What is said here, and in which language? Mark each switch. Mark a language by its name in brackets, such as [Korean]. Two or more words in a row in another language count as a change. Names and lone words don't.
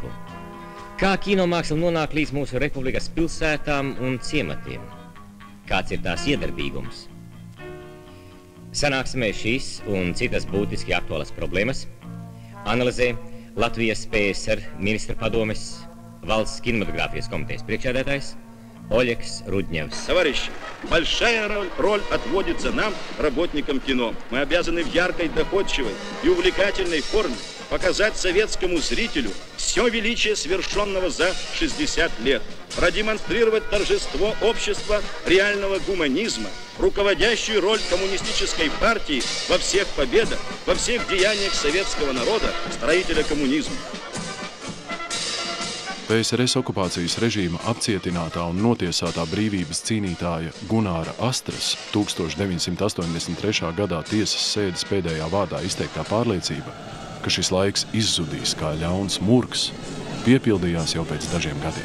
[Latvian] Kā kinomāksla nonāk līdz mūsu republikas pilsētām un ciematiem? Kāds ir tās iedarbīgums? Sanāksmē šīs un citas būtiski aktuālas problēmas analizē Latvijas PSR ministra padomes valsts kinematogrāfijas komitejas priekšsēdētājs Олекс Рудневс. [Russian] Товарищи, большая роль отводится нам, работникам кино. Мы обязаны в яркой, доходчивой и увлекательной форме показать советскому зрителю все величие совершенного за 60 лет, продемонстрировать торжество общества реального гуманизма, руководящую роль коммунистической партии во всех победах, во всех деяниях советского народа, строителя коммунизма. [Latvian] PSRS okupācijas režīma apcietinātā un notiesātā brīvības cīnītāja Gunāra Astras 1983. gadā tiesas sēdes pēdējā vārdā izteiktā pārliecība, ka šis laiks izzudīs kā ļauns murgs, piepildījās jau pēc dažiem gadiem.